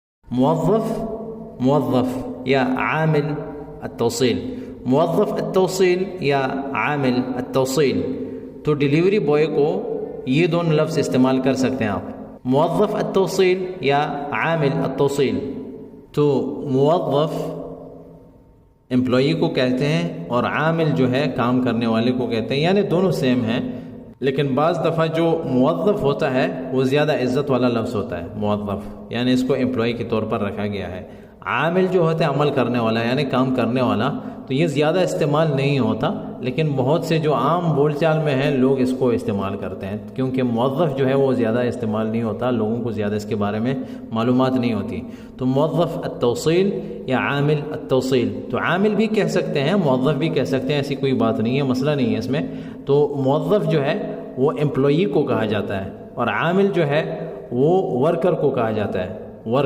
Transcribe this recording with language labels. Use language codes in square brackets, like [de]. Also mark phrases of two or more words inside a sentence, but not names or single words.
[ar] موظف، موظف یا عامل التوصیل، موظف التوصیل یا عامل التوصیل، [ur] تو [en] delivery boy [ur] کو یہ دونوں لفظ استعمال کر سکتے ہیں آپ، [ar] موظف التوصیل یا عامل التوصیل۔ [ur] تو موظف امپلائی کو کہتے ہیں اور عامل جو ہے کام کرنے والے کو کہتے ہیں، یعنی دونوں سیم ہیں، لیکن بعض دفعہ جو موظف ہوتا ہے وہ زیادہ عزت والا لفظ ہوتا ہے، موظف یعنی اس کو امپلائی کے طور پر رکھا گیا ہے۔ عامل جو ہوتا ہے عمل کرنے والا یعنی کام کرنے والا، تو یہ زیادہ استعمال نہیں ہوتا، لیکن بہت سے جو عام بول چال میں ہیں لوگ اس کو استعمال کرتے ہیں، کیونکہ موظف جو ہے وہ زیادہ استعمال نہیں ہوتا، لوگوں کو زیادہ اس کے بارے میں معلومات نہیں ہوتی۔ تو [ar] موظف التوصیل یا عامل التوصیل، [ur] تو عامل بھی کہہ سکتے ہیں، موظف بھی کہہ سکتے ہیں، ایسی کوئی بات نہیں ہے، مسئلہ نہیں ہے اس میں۔ تو موظف جو ہے وہ امپلائی کو کہا جاتا ہے، اور عامل جو ہے وہ ورکر کو کہا جاتا ہے، ورکر۔